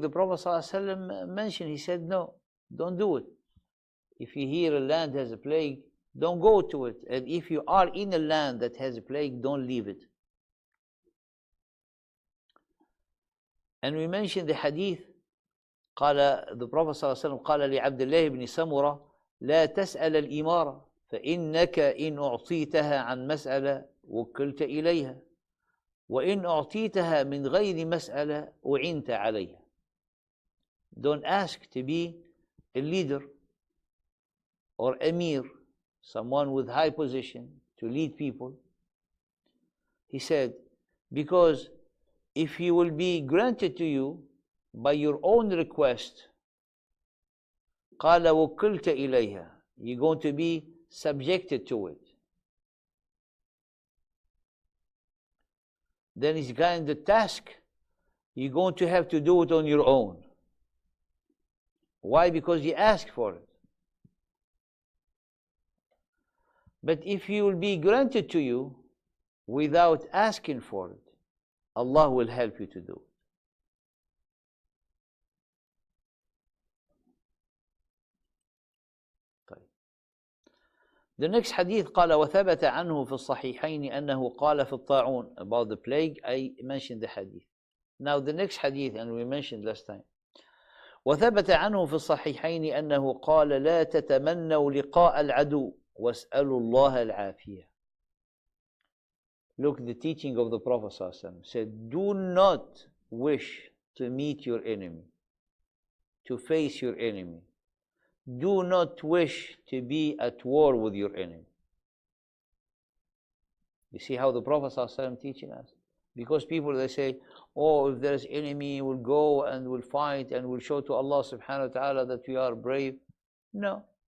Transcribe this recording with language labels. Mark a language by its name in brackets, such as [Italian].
[English] The Prophet ﷺ mentioned, he said, no, don't do it. If you hear a land has a plague, don't go to it. And if you are in a land that has a plague, don't leave it. And we mentioned the hadith, the Prophet ﷺ [Arabic] قال لعبد الله بن سمرة لا تسأل الإمارة فإنك إن أعطيتها عن مسألة وكلت إليها وإن أعطيتها من غير مسألة أعنت عليها. [English] Don't ask to be a leader or Amir, someone with high position to lead people. He said, because if he will be granted to you by your own request, [Arabic] قال وكلت إليها, [English] you're going to be subjected to it. Then it's kind of task, you're going to have to do it on your own. Why? Because you asked for it. But if you will be granted to you without asking for it, Allah will help you to do it. The next hadith [Arabic] قال وثبت عنه في الصحيحين أنه قال في الطاعون. [English] About the plague, I mentioned the hadith. Now the next hadith, and we mentioned last time, [Arabic] وثبت عنه في الصحيحين أنه قال لا تتمنوا لقاء العدو واسألوا الله العافية. [English] Look, the teaching of the Prophet ﷺ said, do not wish to meet your enemy, to face your enemy. Do not wish to be at war with your enemy. You see how the Prophet ﷺ teaching us? Because people, they say, oh, if there's enemy, we'll go and we'll fight and we'll show to Allah subhanahu wa ta'ala that we are brave. No.